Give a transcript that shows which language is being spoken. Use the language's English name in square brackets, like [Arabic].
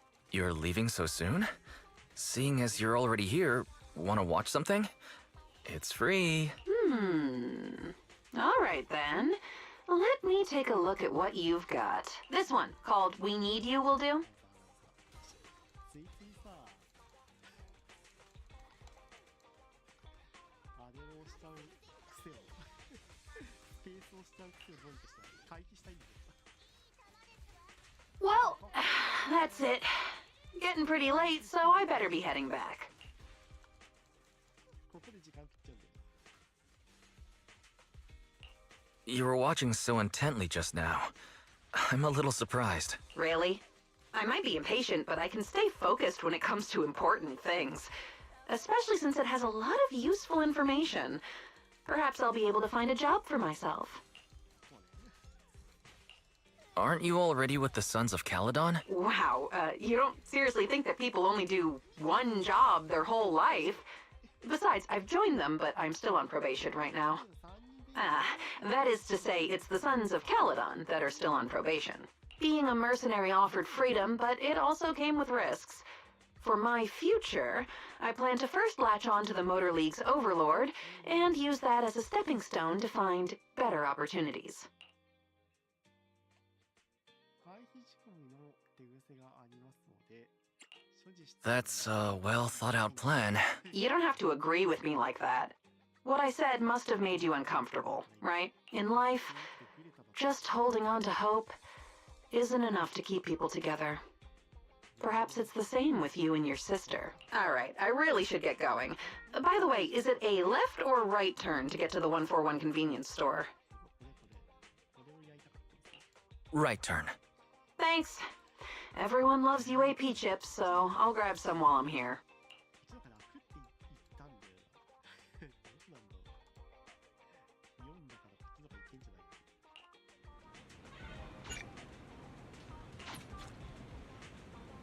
[English] You're leaving so soon? Seeing as you're already here, want to watch something? It's free. All right, then. Let me take a look at what you've got. This one, called We Need You, will do. [Japanese] ついついさあれをしちゃう癖をスペースをしちゃう癖をどうにかしたら回避したいんだけど [English] Well, that's it. Getting pretty late, so I better be heading back. [Japanese] ここで時間食っちゃうんだよ [English] You were watching so intently just now. I'm a little surprised. Really? I might be impatient, but I can stay focused when it comes to important things. Especially since it has a lot of useful information. Perhaps I'll be able to find a job for myself. Aren't you already with the Sons of Caledon? Wow, you don't seriously think that people only do one job their whole life? Besides, I've joined them, but I'm still on probation right now. That is to say, it's the Sons of Caledon that are still on probation. Being a mercenary offered freedom, but it also came with risks. For my future, I plan to first latch on to the Motor League's Overlord, and use that as a stepping stone to find better opportunities. [Japanese] 回避仕込みの手癖がありますので所持して [English] That's a well thought out plan. You don't have to agree with me like that. What I said must have made you uncomfortable, right? In life, just holding on to hope isn't enough to keep people together. Perhaps it's the same with you and your sister. All right, I really should get going. By the way, is it a left or right turn to get to the 141 convenience store? [Japanese] これをやりたかったんですよ [English] Right turn. Thanks. Everyone loves UAP chips, so I'll grab some while I'm here. [Japanese] こっちの方が楽って言ったんだよなどうなんだろう4だからこっちの方がいけんじゃないか